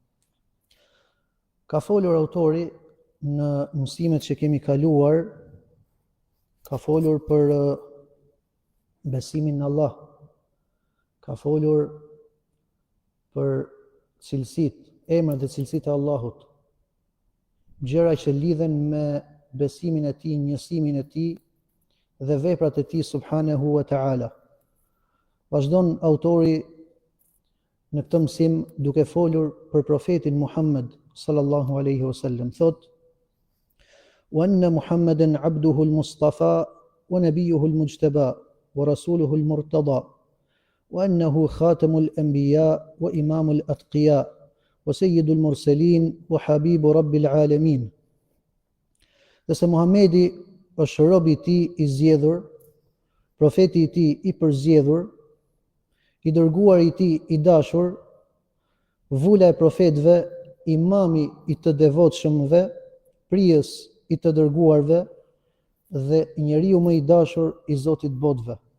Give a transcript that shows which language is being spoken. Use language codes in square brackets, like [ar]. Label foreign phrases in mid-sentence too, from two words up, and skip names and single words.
[sq] Ka folur autori në mësimet që kemi kaluar, ka folur për besimin në Allah, ka folur për cilësit, emrat dhe cilësit e Allahut, gjëra që lidhen me besimin e tij, njësimin e tij dhe veprat e tij [ar] سبحانه وتعالى. [sq] Vazhdon autori në këtë mësim duke folur për profetin Muhammed [ar] صلى الله عليه وسلم. Thot: "وأن محمدا عبده المصطفى ونبيه المجتبى ورسوله المرتضى وأنه خاتم الأنبياء وإمام الأتقياء وسيد المرسلين وحبيب رب العالمين." [sq] Dhe se Muhamedi është robi i tij i zgjedhur, profeti i tij i përzgjedhur, i dërguar i tij i dashur, vula e profetëve, imami i të devotshëmve, prijes i të dërguarve dhe njeriu më i dashur i Zotit botëve.